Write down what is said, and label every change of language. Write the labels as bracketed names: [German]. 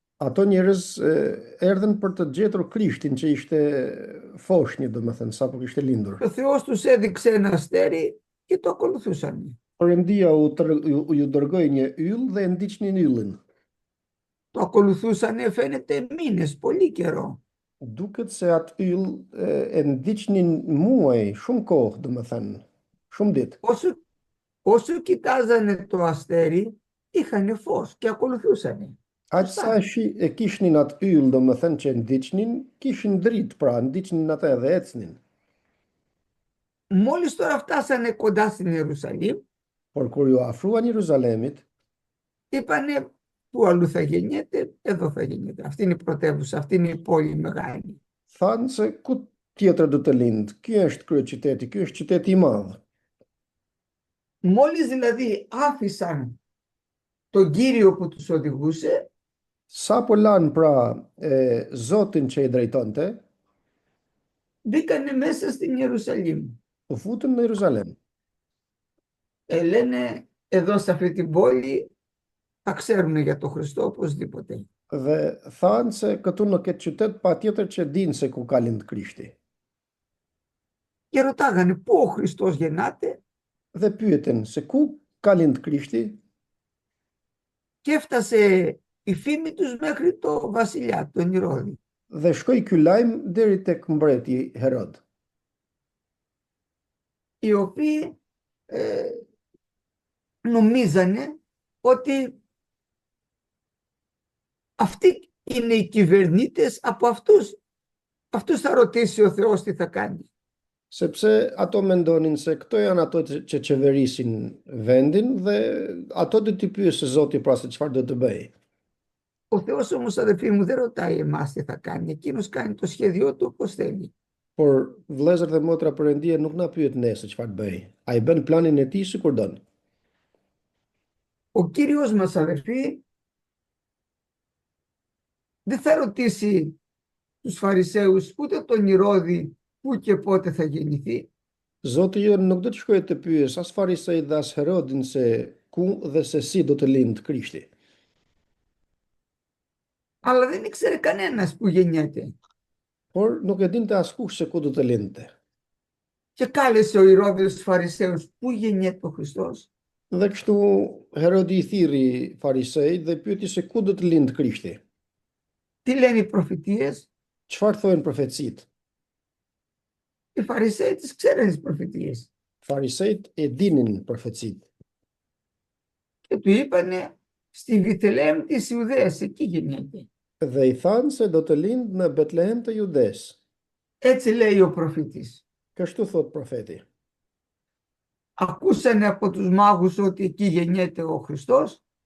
[Albanian] Ato njerëz erdhën për të gjetur Krishtin që ishte foshnjë, domethënë, sapo kishte lindur. [Greek] Ο Θεός τους έδειξε ένα αστέρι και το ακολουθούσαν. [Albanian] Perëndia ju dërgoi një yll dhe e ndiqnin yllin. [Greek] Το ακολουθούσαν, φαίνεται, μήνες, πολύ καιρό. [Albanian] Duket se atë yll e ndiqnin muaj, shumë kohë, domethënë, shumë ditë. [Greek] Όσο κοιτάζανε το αστέρι, είχαν φως και ακολουθούσαν. [Albanian] Aq sa e kishnin atë yll, domethënë që ndiqnin, kishin dritë, pra ndiqnin atë dhe ecnin. [Greek] Μόλις τώρα φτάσανε κοντά στην Ιερουσαλήμ, [Albanian] Por kur ju afruan Jeruzalemit, [Greek] είπανε πού αλλού θα γεννιέται, εδώ θα γεννιέται. Αυτή είναι η πρωτεύουσα, αυτή είναι η πόλη μεγάλη. [Albanian] thanë se ku tjetër do të lind. Ky është kryeqyteti, ky është qyteti i madh. [Greek] Μόλις δηλαδή άφησαν τον Κύριο που τους οδηγούσε, [Albanian] Sa po lanë pra Zotin që i drejtonte, [Greek] μπήκανε μέσα στην Ιερουσαλήμ. [Albanian] u futën në Jeruzalem. [Greek] Λένε εδώ σε αυτή την πόλη θα ξέρουν για τον Χριστό οπωσδήποτε. [Albanian] Dhe thanë se këtu në këtë qytet patjetër që dinë se ku ka lind Krishti. [Greek] Και ρωτάγανε πού ο Χριστός γεννάται, [Albanian] Dhe pyeten se ku ka lind Krishti, [Greek] και έφτασε η φήμη τους μέχρι το βασιλιά, τον Ηρώδη. [Albanian] dhe shkoi ky lajm deri tek mbreti Herod, [Greek] Οι οποίοι νομίζανε ότι αυτοί είναι οι κυβερνήτες, από αυτούς θα ρωτήσει ο Θεός τι θα κάνει. [Albanian] sepse ato mendonin se këto janë ato që qeverisin vendin dhe ato do t'i pyesë Zoti pra se çfarë do të bëj. [Greek] Ο Θεός όμως, αδελφοί μου, δεν ρωτάει εμάς τι θα κάνει. Εκείνος κάνει το σχέδιό του όπως θέλει. [Albanian] Por vëllezër dhe motra Perëndia nuk na pyet ne se çfarë të bëj. Ai bën planin e tij sikur don. [Greek] Ο Κύριος μας, αδελφοί, δεν θα ρωτήσει τους Φαρισαίους ούτε τον Ηρώδη πού και πότε θα γεννηθεί. [Albanian] Zoti jon nuk do të shkojë të pyes as farisejt dhe as Herodin se ku dhe se si do të lindë Krishti. [Greek] Αλλά δεν ήξερε κανένας που γεννιέται. [Albanian] Por nuk e dinte askush se ku do të lindte. [Greek] Και κάλεσε ο Ηρώδης τους Φαρισαίους, πού γεννιέται ο Χριστός. [Albanian] Dhe kështu Herodi i thirri farisejt dhe pyeti se ku do të lindë Krishti. [Greek] Τι λένε οι προφητείες. [Albanian] Çfarë thojnë profecitë? [Greek] Οι Φαρισαίοι τις ξέρουν τις προφητείες. [Albanian] Farisejt e dinin profecitë. [Greek] Και του είπανε στη Βιθλεέμ της Ιουδαίας, εκεί γεννιέται. [Albanian] Dhe i thanë se do të lindë në Betlehem të Judes. [Greek] Έτσι λέει ο προφήτης. [Albanian] Kështu thot profeti. [Greek] Ακούσανε από τους μάγους ότι εκεί γεννιέται ο Χριστός.